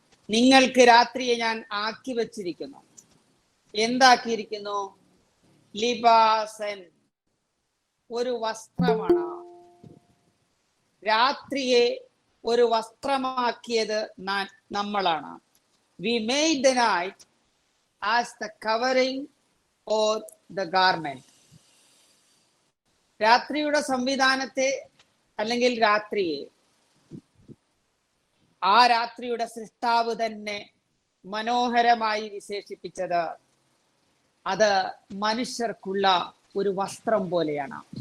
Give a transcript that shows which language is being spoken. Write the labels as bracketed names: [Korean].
[Malayalam] നിങ്ങൾക്ക് രാത്രിയെ ഞാൻ ആക്കി വെച്ചിരിക്കുന്നു. എന്താക്കിയിരിക്കുന്നു? ലിബാസൻ, ഒരു വസ്ത്രമാണ്. രാത്രിയെ ഒരു വസ്ത്രമാക്കിയത് നമ്മളാണ്. [English] We made the night as the covering or the garment. [Malayalam] രാത്രിയുടെ സംവിധാനത്തെ അല്ലെങ്കിൽ രാത്രിയെ, ആ രാത്രിയുടെ സൃഷ്ടാവ് തന്നെ മനോഹരമായി വിശേഷിപ്പിച്ചത് അത് മനുഷ്യർക്കുള്ള ഒരു വസ്ത്രം പോലെയാണ്.